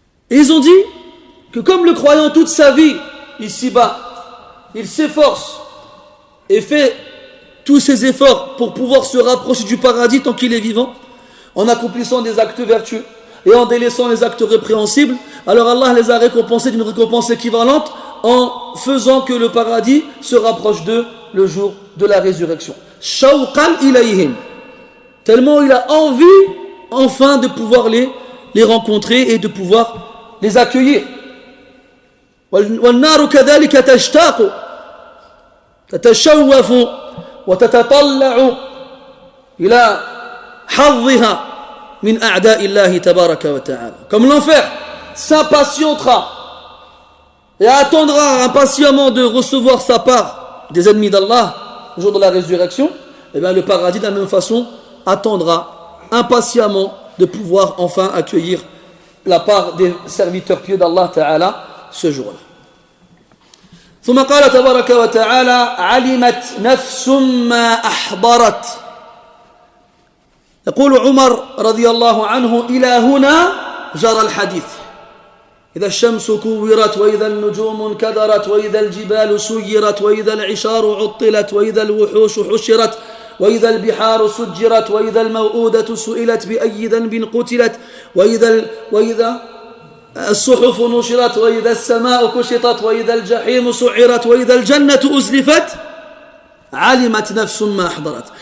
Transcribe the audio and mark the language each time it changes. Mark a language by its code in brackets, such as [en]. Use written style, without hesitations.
[fr] Et ils ont dit que comme le croyant toute sa vie ici-bas, il s'efforce et fait tous ses efforts pour pouvoir se rapprocher du paradis tant qu'il est vivant, en accomplissant des actes vertueux et en délaissant les actes répréhensibles, alors Allah les a récompensés d'une récompense équivalente en faisant que le paradis se rapproche d'eux le jour de la résurrection. [ar] Shawqan ilayhim, [fr] tellement il a envie enfin de pouvoir les rencontrer et de pouvoir les accueillir. [ar] والنار كذلك تشتاق تتشوف وتتطلع إلى حظها من أعداء الله تبارك وتعالى. [fr] Comme l'enfer s'impatientera et attendra impatiemment de recevoir sa part des ennemis d'Allah le jour de la résurrection, et bien le paradis de la même façon attendra impatiemment de pouvoir enfin accueillir la part des serviteurs pieux d'Allah Ta'ala ce jour-là. [ar] ثم قال تبارك وتعالى علمت نفس ما أحضرت. يقول عمر رضي الله عنه إلى هنا جرى الحديث. إذا الشمس كورت وإذا النجوم انكدرت وإذا الجبال سيرت وإذا العشار عطلت وإذا الوحوش حشرت وإذا البحار سجرت وإذا الموءودة سئلت بأي ذنب قتلت وإذا الصحف نشرت وإذا السماء كشطت وإذا الجحيم سعرت وإذا الجنة أزلفت علمت نفس ما أحضرت.